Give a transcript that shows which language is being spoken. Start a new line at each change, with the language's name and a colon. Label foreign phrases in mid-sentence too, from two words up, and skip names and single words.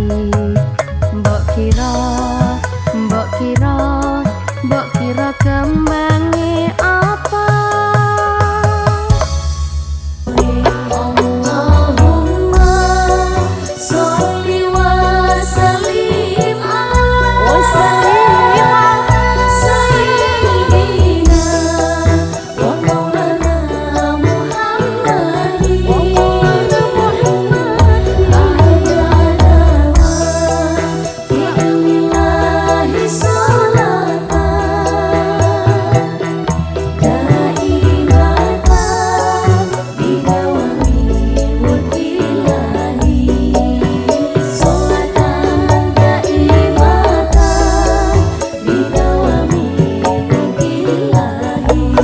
Javanese: Mbok kira, mbok kira, mbok kira kembange apa?
Arabic: اللهم صل وسلم على سيدنا ومولانا محمد أيانا في علم الله صلاة دائمة بدوام ملك الله صلاة دائمة بدوام ملك الله.